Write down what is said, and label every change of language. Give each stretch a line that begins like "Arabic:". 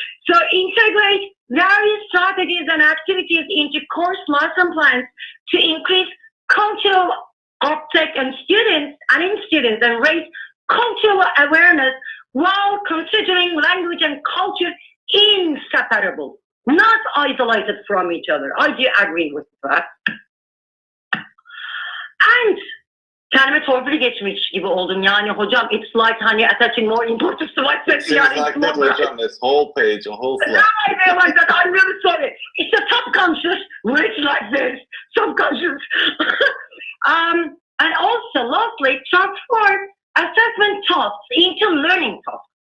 English: So integrate various strategies and activities into course lesson plans to increase cultural uptake in students and raise cultural awareness while considering language and culture inseparable, not isolated from each other. I do agree with that. And
Turkish: kendime torpili geçmiş gibi oldum. Yani hocam,
English: it's like
Turkish: hani
English: attaching more importance to my It seems like that, hocam. This whole page, a whole slide. I realize that. I'm really sorry. It's a subconscious where it's like this. Subconscious. And also, lastly, transform assessment tasks into learning tasks.